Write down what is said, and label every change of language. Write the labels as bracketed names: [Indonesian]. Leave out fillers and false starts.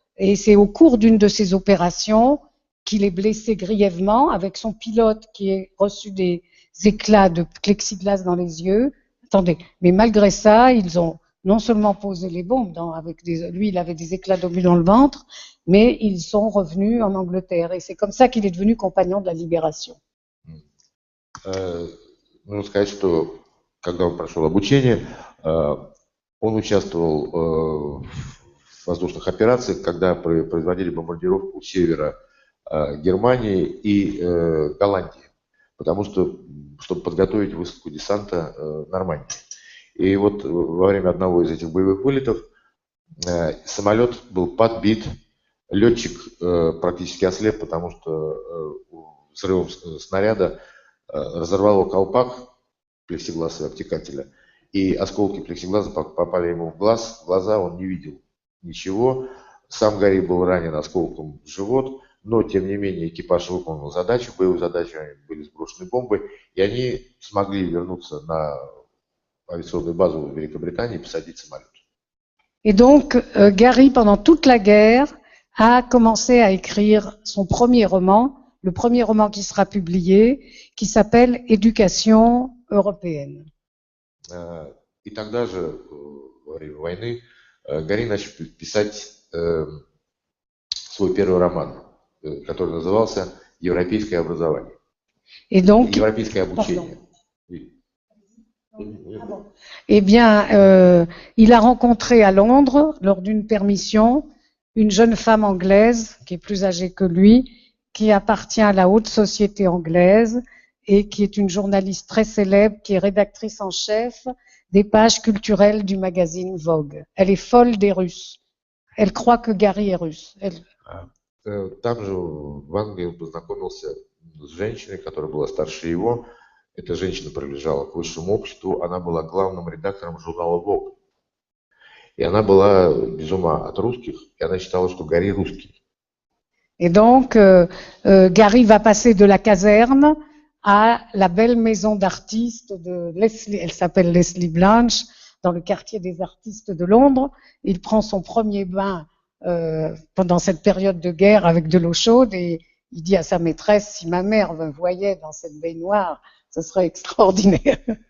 [French] Et c'est au cours d'une de ces opérations qu'il est blessé grièvement, avec son pilote qui a reçu des éclats de plexiglas dans les yeux. Attendez, mais malgré ça, ils ont non seulement posé les bombes, lui il avait des éclats d'obus dans le ventre, mais ils sont revenus en Angleterre. Et c'est comme ça qu'il est devenu compagnon de la Libération. [Russian] Нужно сказать, что когда он прошел обучение, он участвовал в воздушных операциях, когда производили бомбардировку севера Германии и Голландии, потому что, чтобы подготовить высадку десанта в Нормандии. И вот во время одного из этих боевых вылетов самолет был подбит, летчик практически ослеп, потому что взрывом снаряда разорвало колпак плексигласа обтекателя, и осколки плексигласа попали ему в глаза, он не видел ничего. Сам Гарри был ранен осколком в живот, но тем не менее экипаж выполнил задачу, боевую задачу, были сброшены бомбы, и они смогли вернуться на авиационную базу в Великобритании и посадить самолет. [French] Et donc, Gary, pendant toute la guerre, a commencé à écrire son premier roman, le premier roman qui sera publié, qui s'appelle Éducation européenne. [Russian] И тогда же, во время войны, Гарри начал писать свой первый роман, который назывался «Европейское образование». [French] Et donc, [Russian] Европейское обучение. [French] Eh bien, il a rencontré à Londres, lors d'une permission, une jeune femme anglaise qui est plus âgée que lui, qui appartient à la haute société anglaise et qui est une journaliste très célèbre, qui est rédactrice en chef des pages culturelles du magazine Vogue. Elle est folle des Russes. Elle croit que Gary est russe. [Russian] Там же в Англии он познакомился с женщиной, которая была старше его. Эта женщина принадлежала к высшему обществу. Она была главным редактором журнала Vogue. И она была без ума от русских, и она считала, что Гарри русский. [French] Et donc, Gary va passer de la caserne à la belle maison d'artistes de Leslie, elle s'appelle Leslie Blanch, dans le quartier des artistes de Londres. Il prend son premier bain pendant cette période de guerre avec de l'eau chaude et il dit à sa maîtresse, si ma mère me voyait dans cette baignoire, ce serait extraordinaire.